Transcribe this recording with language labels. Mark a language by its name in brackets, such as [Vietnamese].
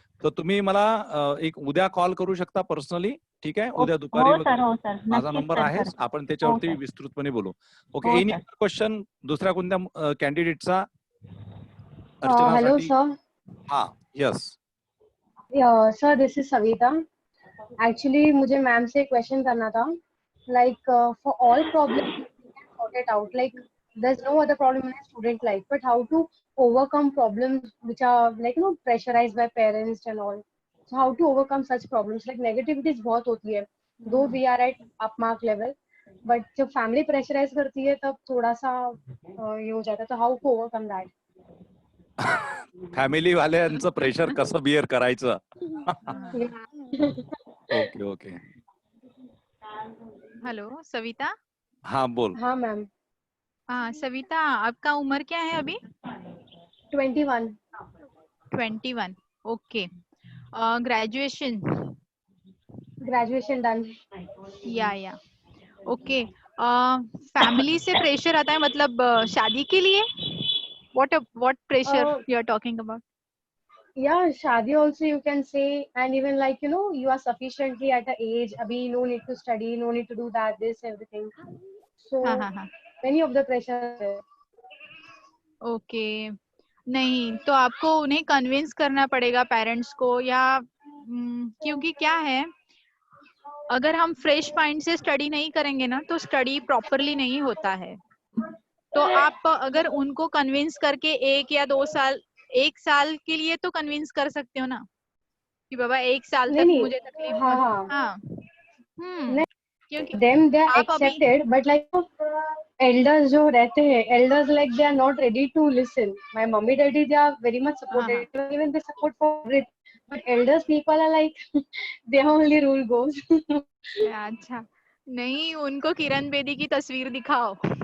[Marathi] तर तुम्ही मला एक उद्या कॉल करू शकता पर्सनली, ठीक आहे, उद्या दुपारी माझा नंबर आहे, आपण त्याच्यावरती विस्तृतपणे बोलू. ओके, एनी क्वेश्चन दुसऱ्या कोणत्या कॅन्डिडेटचा? [English] Hello, sir. हा, yes. Sir, this is Savita. [Hindi] Actually, मुझे मैम से क्वेश्चन करना था. [English] Like for all problems, we can sort it out. Like there's no other problem in a student life, but how to overcome problems which are like pressurized by parents and all. So how to overcome such problems? Like negativities [Hindi] बहुत होती है. [English] Though we are at upmark level, but [Hindi] जब family pressurize करती है तब थोड़ा सा ये हो जाता है. [English] तो how to overcome that? [Marathi] Family वाल्यांचं pressure कसं बिअर करायचं. ओके. हेलो सविता. [Hindi] हाँ बोल. हाँ मैम. सविता, आपका उम्र क्या है अभी? 21. [English] 21. Okay. Graduation done. या okay. [Hindi] फैमिली से प्रेशर आता है, मतलब शादी के लिए? [English] what pressure you are talking about? Yeah, shadi also you can say, and even like you are sufficiently at the age, abhi no need to study, no need to do that, this everything. So many of the pressure. [Hindi] Okay, नहीं तो आपको उन्हें convince करना पड़ेगा parents को, या क्योंकि क्या है, अगर हम फ्रेश माइंड से स्टडी नहीं करेंगे ना तो स्टडी प्रॉपरली नहीं होता है. तो आप अगर उनको कन्विंस करके 1 या 2 साल, 1 साल के लिए तो कन्विंस कर सकते हो ना कि बाबा 1 साल तक मुझे तकलीफ. हाँ. क्योंकि [English] them they are [Hindi] आप अभी [English] accepted, but like elders [Hindi] जो रहते हैं, [English] elders like they are not ready to listen. My mommy daddy they are very much supportive, even they support for it. But elders people are like their only rule goes. [Hindi] अच्छा नहीं, उनको किरण बेदी की तस्वीर दिखाओ।